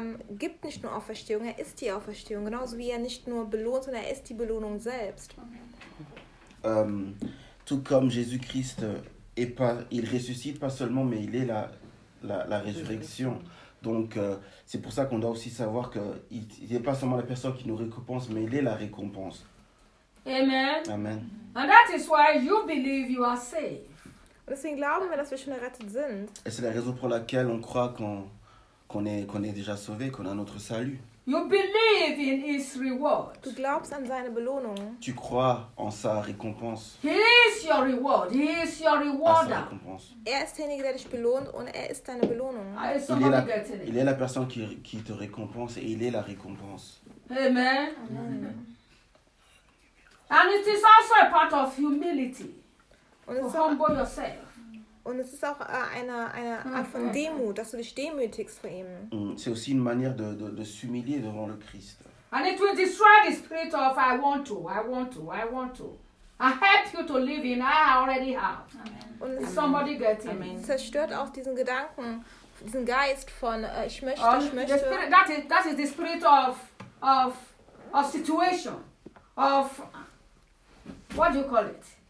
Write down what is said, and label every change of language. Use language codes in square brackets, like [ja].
[de] Gibt nicht nur Auferstehung, ist die Auferstehung. Genauso wie nicht nur belohnt, sondern ist die Belohnung selbst. [fr] Tout comme Jésus-Christ, il ressuscite pas seulement, mais il est la résurrection. Donc, c'est pour ça qu'on doit aussi savoir qu'il n'est pas seulement la personne qui nous récompense, mais il est la récompense. Amen. Amen. [en] And that is why you believe you are saved. [de] Deswegen glauben wir, dass wir schon errettet sind. [fr] Et c'est la raison pour laquelle on croit qu'on est déjà sauvé, qu'on a notre salut. [en] You believe in his reward. [de] Tu glaubst an seine Belohnung. [fr] Tu crois en sa récompense. [en] He is your reward. He is your rewarder. [fr] À sa récompense. [de] Er ist derjenige, der dich belohnt und ist deine Belohnung. [fr] Il est la personne qui te récompense et il est la récompense. Amen. Amen. Mm-hmm. [en] And it is also a part of humility. Humble yourself. [de] Und es ist auch eine Art von Demut, dass du dich demütigst vor ihm. [fr] C'est aussi une manière de s'humilier devant le Christ. [en] And it will destroy the spirit of I want to, I want to, I want to. I help you to live in, I already have. [de] Und [en] is somebody getting me? [de] Es zerstört auch diesen Gedanken, diesen Geist von ich möchte, ich möchte. [en] That is the spirit of situation, of what do you call it?